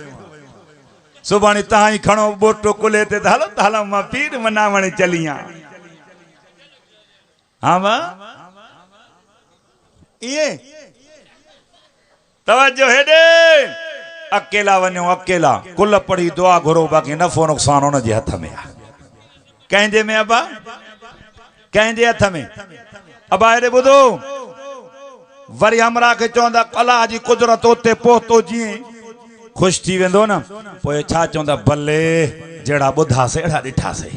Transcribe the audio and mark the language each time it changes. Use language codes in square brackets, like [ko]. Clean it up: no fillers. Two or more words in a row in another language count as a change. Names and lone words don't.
[sd] सुभाणे तव्हां ई खणो बोटो कुले ते त हलो मां पीर मनावण चली आहियां। हा मां ईअं तवजो हेॾे अकेला वञो अकेला कुल पड़ी दुआ घुरो बाक़ी नफ़ो नुक़सान हुन जे हथ में आहे। कंहिंजे में अबा कंहिंजे हथ में अबा हेॾे ॿुधो वरी हमरा खे चवंदा अलाह जी कुदरत उते पहुतो जीअं ख़ुशि थी वेंदो न पोइ छा चवंदा भले जहिड़ा ॿुधासीं अहिड़ा ॾिठासीं।